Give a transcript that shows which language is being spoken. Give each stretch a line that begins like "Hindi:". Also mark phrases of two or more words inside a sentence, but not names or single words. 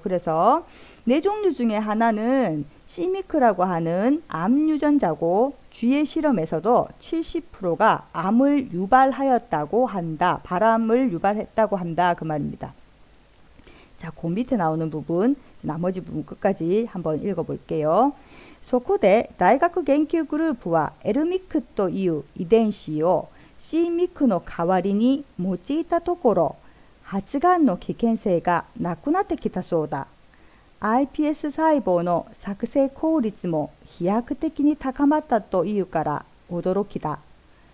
Korean: 그래서 4종류 중에 하나는 C-MYC라고 하는 암 유전자고, G의 실험에서도 70%가 암을 유발하였다고 한다. 발암을 유발했다고 한다. 그 말입니다. 자, 그 밑에 나오는 부분, 나머지 부분 끝까지 한번 읽어볼게요.
Japanese: そこで大学研究グループは L-MYC という遺伝子を C-MYC の代わりに用いたところ、発がんの危険性がなくなってきたそうだ。iPS 細胞の作成効率も飛躍的に高まったというから驚きだ。